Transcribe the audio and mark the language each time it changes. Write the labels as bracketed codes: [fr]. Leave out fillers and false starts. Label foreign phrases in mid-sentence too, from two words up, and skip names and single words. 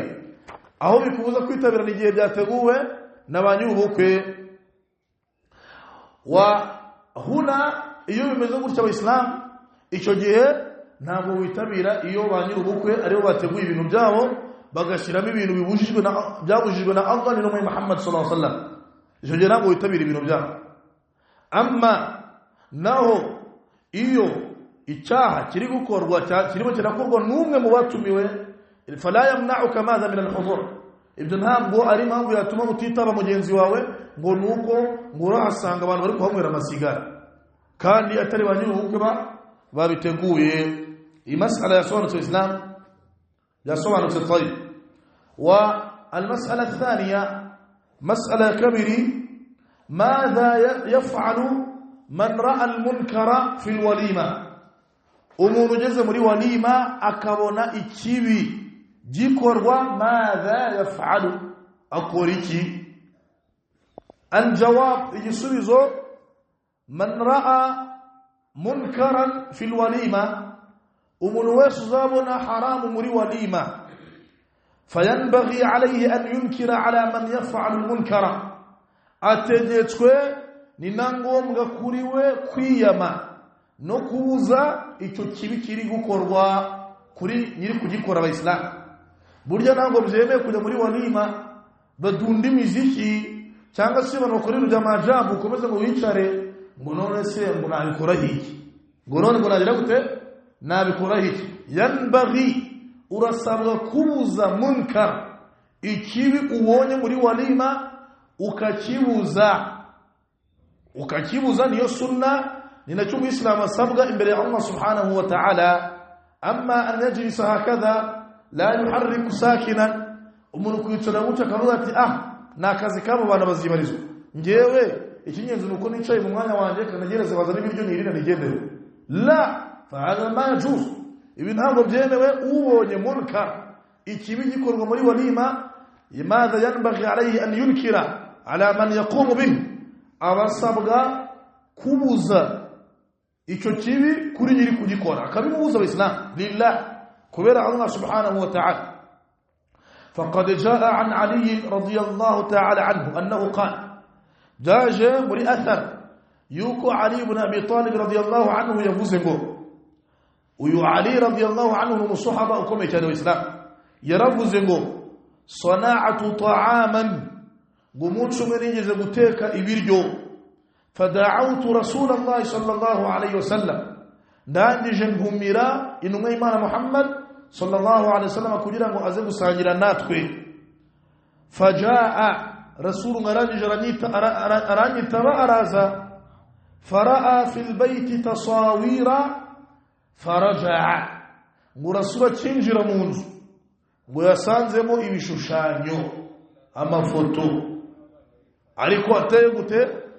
[rw] Aho bikubuza kwitabira ni igihe byateguwe n'abanyubukwe. [ar] وها هنا [rw] iyo bimeze gutya Abayisilamu, icyo gihe ntabwo witabira iyo banyubukwe aribo bateguye ibintu byabo bagashyiramo ibintu byabujijwe na Allah n'Intumwa Muhammad [ar] صلى الله عليه وسلم. [rw] Icyo gihe ntabwo witabira ibintu byabo. Amma naho iyo icyaha kiri gukorwa kirimo kirakorwa n'umwe mu batumiwe, [ar] فلا يمنعك هذا من الحضور, [rw] ibyo ntabwo ari impamvu yatuma utitaba mugenzi wawe ngo nuko ngurahasanga abantu bari kuhanywera amasigara kandi atari banyubukwe babiteguye. Iyi mas'ala yasobanutse Islam yasobanutse طيب. [ar] والمسألة الثانية مسألة كبيرة، ماذا يفعل من رأى المنكر في الوليمة؟ [rw] umuntu ugeze muri walima akabona ikibi gikorwa, [ar] ماذا يفعل, [rw] akora iki? Aljawab, igisubizo, [ar] من رأى منكرا في الوليمة, [rw] umuntu wese uzabona haramu muri walima, [ar] فينبغي عليه أن ينكر على من يفعل المنكر, [rw] ategetswe ni nangombwa kuri we kwiyama no kubuza icyo kibi kiri gukorwa kuri nyiri kugikora. Abayisilamu burya ntabwo byemeye kujya muri walima badunda imiziki cyangwa se banakorera ujamajabu ukomeze ngo wicare ngo none se ngo nabikora hiki, ngo none ngo nagira gute nabikora hiki. Yanbaghi, urasabwa kubuza munkar, ikibi ubonye muri walima ukakibuza, niyo sunna, ni nacyo Uislamu asabwa imbere ya Allah [ar] سبحانه وتعالى. أما أن يجلس هكذا لا يحرك ساكنا, [rw] umuntu kwicara gutya akavuga ati nakazi kabo bana bazibarizwa, ngewe ikinyenzi nuko nicaye mu mwanya wanjye kanagereze bazana ibiryo nirira nigendere, [ar] لا فعل ما يجوز. [rw] Ibi ntabwo byemewe. Ubonye munkar, ikibi gikorwa muri walima, [ar] ماذا ينبغي عليه أن ينكر على من يقوم به, [rw] abasabwa kubuza icyo kibi kuri nyiri kugikora, akabimubuza Abayisilamu lillah, kubera Allah [ar] سبحانه وتعالى. فقد جاء عن علي رضي الله تعالى عنه أنه قال، جاء [rw] muri athar yuko Ali ibn Abi Talib [ar] رضي الله عنه [rw] yavuze ngo, uyu Ali [ar] رضي الله عنه [rw] umusahaba ukomeye cyane w'Islam, yaravuze ngo [ar] صنعت طعاما, [rw] gumunsi umwe nigeze guteka ibiryo, [ar] فدعوت رسول الله صلى الله عليه وسلم, [rw] ndangije ntumira intumwa y'Imana Muhammad [ar] صلى الله عليه وسلم [rw] kugira ngo aze gusangira natwe. [ar] فجاء رسول [rw] aranyitaba araza, [ar] فرأى في البيت تصاوير فرجع, [rw] ngo Rasul akinjira mu nzu ngo yasanzemo ibishushanyo, amafoto, ariko ateye gute